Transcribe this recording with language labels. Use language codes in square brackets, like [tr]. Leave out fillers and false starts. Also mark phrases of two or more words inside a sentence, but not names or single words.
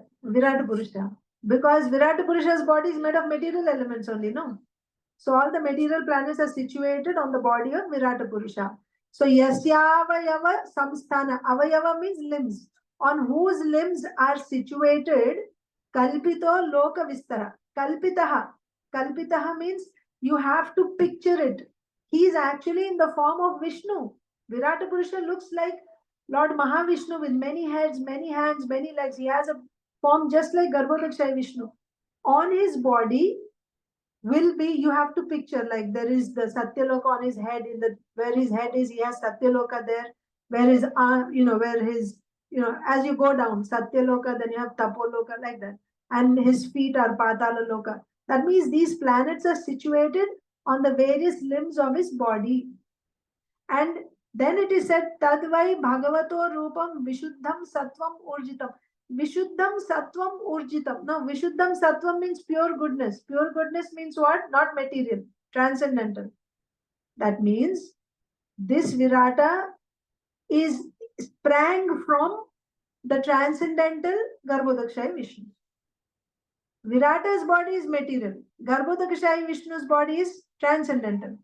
[en] Because Virat Purusha's body is made of material elements only, no? So all the material planets are situated on the body of Virat Purusha. [sa] So Yasyavayava samsthana. [en] Avayava means limbs. On whose limbs are situated [sa] Kalpito loka vistara. Kalpitaha. [en] Kalpitaha means you have to picture it. He is actually in the form of Vishnu. Virata Purusha looks like Lord Mahavishnu with many heads, many hands, many legs. He has a form just like Garbhodakshaya Vishnu. On his body will be, you have to picture, like there is the Satyaloka on his head, in the where his head is, he has Satyaloka there, where his arm, where his, as you go down, Satyaloka, then you have Tapoloka, like that. And his feet are Patala Loka. That means these planets are situated on the various limbs of his body. And then it is said, [sa] Tadvai Bhagavato Rupam Vishuddham Sattvam Urjitam. Vishuddham Sattvam Urjitam. [en] Now, [sa] Vishuddham Sattvam [en] means pure goodness. Pure goodness means what? Not material, transcendental. That means this Virata is sprang from the transcendental Garbhodakshaya Vishnu. Virata's body is material. Garbhodakshaya Vishnu's body is transcendental.